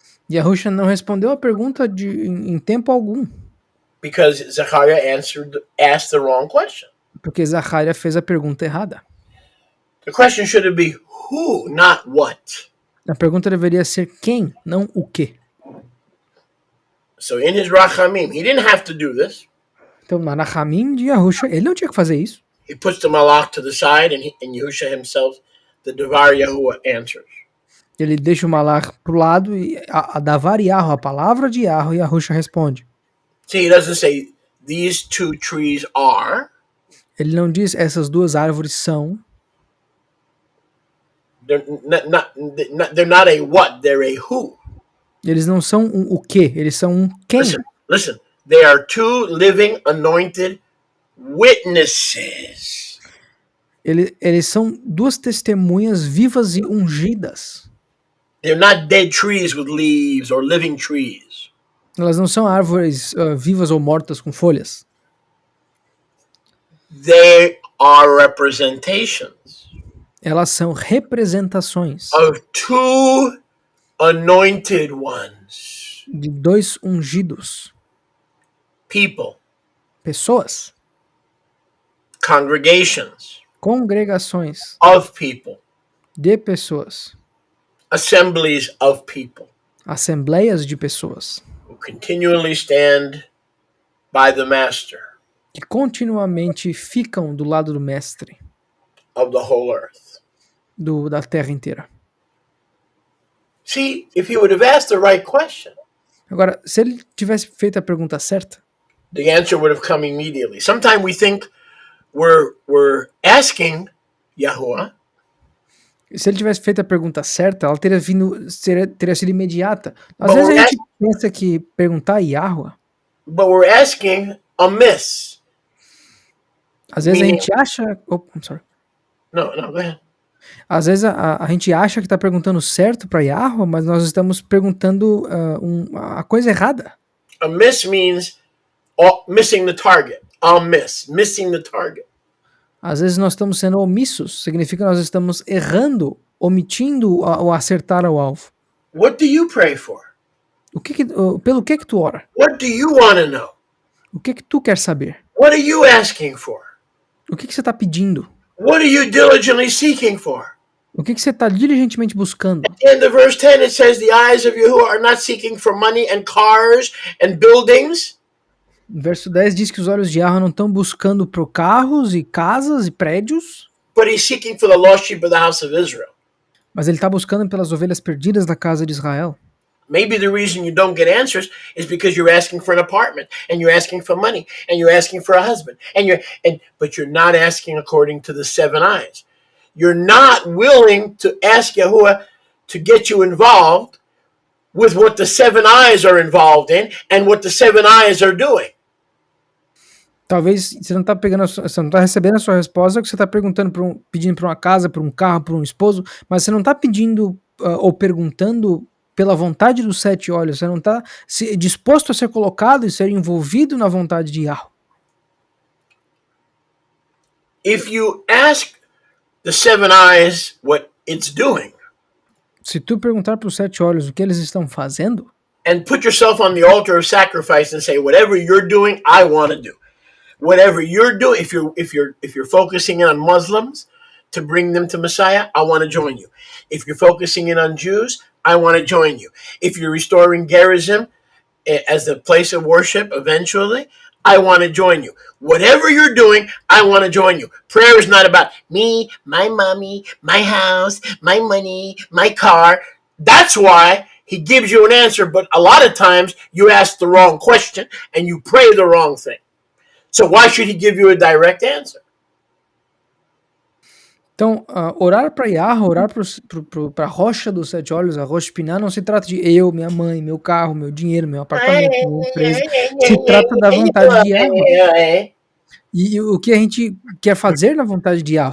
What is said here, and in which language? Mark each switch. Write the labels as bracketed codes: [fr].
[pt] Yahusha não respondeu a pergunta em tempo algum. [en] Because Zechariah asked the wrong question. [pt] Porque Zacharia fez a pergunta errada. [en] The question should be who, not what. [pt] A pergunta deveria ser quem, não o que. [en] So in his Rachamim, he didn't have to do this. [pt] Então, na Rachamim de Yahusha, ele não tinha que fazer isso. [en] He puts the malach to the side, and Yahusha himself, the Devar Yahuwah, answers. [pt] Ele deixa o malach pro lado e a Davar Yahu, a palavra de Yahu, e Yahusha responde. [en] See, he doesn't say these two trees are. [pt] Ele não diz essas duas árvores são. [en] They're not a what, they're a who. [pt] Eles não são o que, eles são um quem. [en] Listen. They are two living, anointed witnesses. [pt] Eles são duas testemunhas vivas e ungidas. [en] They're not dead trees with leaves or living trees. [pt] Elas não são árvores vivas ou mortas com folhas. [en] They are representations. [pt] Elas são representações [en] of two anointed ones. [pt] de dois ungidos. [en] People. [pt] Pessoas. [en] Congregations. [pt] Congregações [en] of people. [pt] de pessoas. [en] Assemblies of people. [pt] Assembleias de pessoas. [en] Who continually stand by the master. [pt] Que continuamente ficam do lado do mestre. [en] Of the whole earth. [pt] Da terra inteira. [en] See, if he would have asked the right question. [pt] Agora, se ele tivesse feito a pergunta certa, [en] the answer would have come immediately. Sometimes we think we're asking Yahuwah. [pt] Se ele tivesse feito a pergunta certa, ela teria sido imediata. Às vezes a gente pensa que perguntar a Yahuwah. [en] But we're asking amiss. [pt] Às vezes a gente acha. [en] Oh, I'm sorry. No, go ahead. [pt] Às vezes a gente acha que está perguntando certo para Yahuwah, mas nós estamos perguntando a coisa errada. [en] Amiss means missing the target. Missing the target. [pt] Às vezes nós estamos sendo omissos, significa que nós estamos errando, omitindo ou acertar ao alvo. [en] What do you pray for? [pt] Pelo que tu ora? [en] What do you want to know? [pt] O que tu quer saber? [en] What are you asking for? [pt] O que você está pedindo? [en] What are you diligently seeking for? [pt] O que você está diligentemente buscando? [en] At the end of verse 10 it says the eyes of Yahuwah are not seeking for money and cars and buildings. [pt] Verso 10 diz que os olhos de Yahuwah não estão buscando por carros e casas e prédios. [en] But he's seeking for the lost sheep of the house of Israel. [pt] Mas ele está buscando pelas ovelhas perdidas da casa de Israel. [en] Maybe the reason you don't get answers is because you're asking for an apartment and you're asking for money and you're asking for a husband but you're not asking according to the 7 eyes. You're not willing to ask Yahuwah to get you involved with what the 7 eyes are involved in and what the 7 eyes are doing. [pt] Talvez você não está recebendo a sua resposta, que você está pedindo para uma casa, para um carro, para um esposo, mas você não está pedindo ou perguntando pela vontade dos 7 olhos, você não está disposto a ser colocado e ser envolvido na vontade de Yahweh. [en] If you ask the 7 eyes what it's doing, [pt] se tu perguntar para os 7 olhos o que eles estão fazendo, [en] and put yourself on the altar of sacrifice and say, whatever you're doing, I want to do. Whatever you're doing, if you're focusing in on Muslims to bring them to Messiah, I want to join you. If you're focusing in on Jews, I want to join you. If you're restoring Gerizim as the place of worship eventually, I want to join you. Whatever you're doing, I want to join you. Prayer is not about me, my mommy, my house, my money, my car. That's why He gives you an answer, but a lot of times you ask the wrong question and you pray the wrong thing. So why should he give you a direct answer? [pt] Então, orar para Yahweh, orar para a rocha dos sete olhos, a rocha espinar, não se trata de eu, minha mãe, meu carro, meu dinheiro, meu apartamento, minha empresa. Se trata da vontade de Yahweh. E o que a gente quer fazer na vontade de Yahweh.